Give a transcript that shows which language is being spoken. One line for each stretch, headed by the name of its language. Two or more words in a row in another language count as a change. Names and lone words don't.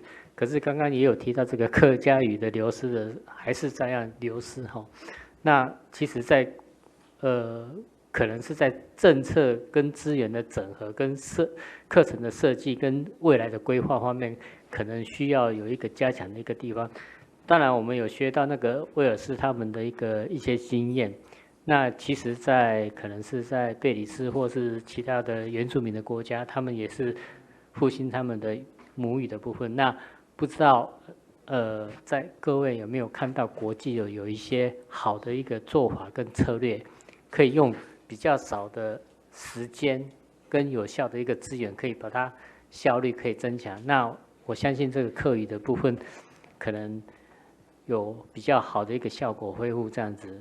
Chinese: 可是剛剛也有提到這個客家語的流失的，還是這樣流失哈。那其實在可能是在政策跟資源的整合、跟課程的設計、跟未來的規劃方面，可能需要有一個加強的一個地方。當然，我們有學到那個威爾士他們的一些經驗。那其實可能是在貝里斯或是其他的原住民的國家，他們也是復興他們的母語的部分。那不知道在各位有沒有看到國際有一些好的一個做法跟策略，可以用比較少的時間跟有效的一個資源，可以把它效率可以增強。那我相信這個客語的部分，可能有比较好的一个效果恢复这样子。